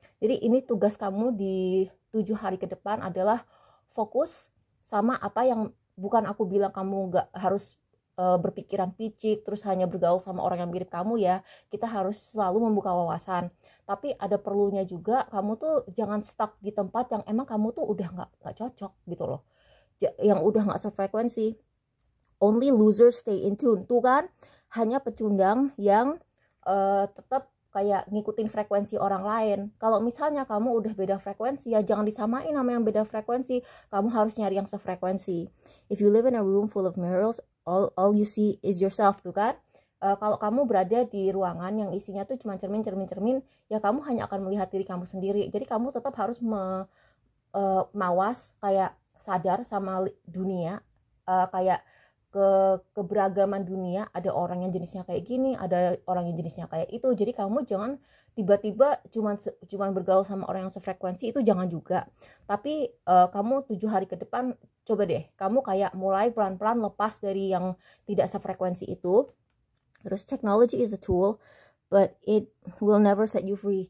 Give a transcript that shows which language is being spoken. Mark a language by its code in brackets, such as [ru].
[id] Jadi ini tugas kamu di 7 hari ke depan adalah fokus sama apa yang, bukan aku bilang kamu gak harus berpikiran picik terus hanya bergaul sama orang yang mirip kamu ya. Kita harus selalu membuka wawasan. Tapi ada perlunya juga kamu tuh jangan stuck di tempat yang emang kamu tuh udah gak cocok gitu loh. Yang udah gak sefrekuensi. [en] Only losers stay in tune. [id] Tuh kan, hanya pecundang yang tetap kayak ngikutin frekuensi orang lain. Kalau misalnya kamu udah beda frekuensi, ya jangan disamain sama yang beda frekuensi. Kamu harus nyari yang sefrekuensi. [en] If you live in a room full of mirrors, all you see is yourself, [id] tuh kan. Kalau kamu berada di ruangan yang isinya tuh cuma cermin, ya kamu hanya akan melihat diri kamu sendiri. Jadi kamu tetap harus mawas, kayak sadar sama dunia, kayak keberagaman dunia. Ada orang yang jenisnya kayak gini, ada orang yang jenisnya kayak itu. Jadi kamu jangan tiba-tiba cuman bergaul sama orang yang sefrekuensi, itu jangan juga. Tapi kamu 7 hari ke depan coba deh kamu kayak mulai pelan-pelan lepas dari yang tidak sefrekuensi itu. Terus [en] technology is a tool but it will never set you free.